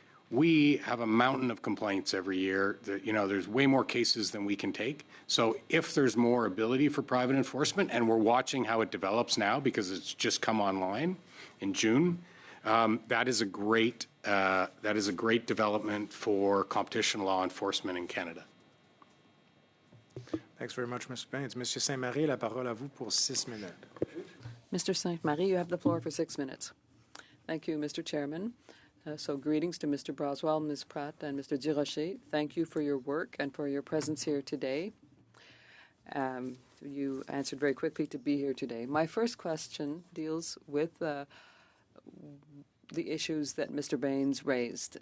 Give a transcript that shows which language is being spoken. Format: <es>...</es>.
<en>We have a mountain of complaints every year. There's way more cases than we can take. So if there's more ability for private enforcement, and we're watching how it develops now because it's just come online in June, that is a great development for competition law enforcement in Canada. Thanks very much, Mr. Baines.</en> <fr>Monsieur Saint-Marie, la parole à vous pour 6 minutes.</fr> <en>Mr. Saint-Marie, you have the floor for 6 minutes. Thank you, Mr. Chairman. So greetings to Mr. Broswell, Ms. Pratt, and Mr. Durocher. Thank you for your work and for your presence here today. You answered very quickly to be here today. My first question deals with the issues that Mr. Baines raised.</en>